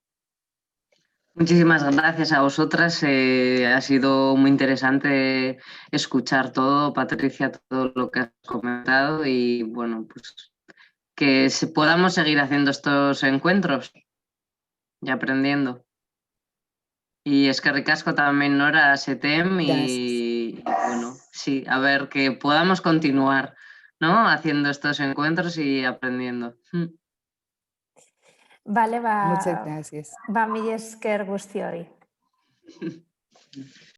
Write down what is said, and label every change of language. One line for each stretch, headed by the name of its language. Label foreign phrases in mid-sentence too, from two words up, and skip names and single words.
Spanish: Muchísimas gracias a vosotras. Ha sido muy interesante escuchar todo, Patricia, todo lo que has comentado y bueno, pues podamos seguir haciendo estos encuentros y aprendiendo. Y
Basque: eskerrik asko
Spanish: también, Nora, SETEM, Gracias. y bueno, sí, a ver, que podamos continuar, ¿no? Haciendo estos encuentros y aprendiendo. Vale, Muchas gracias.
Basque: ba mila esker guztioi.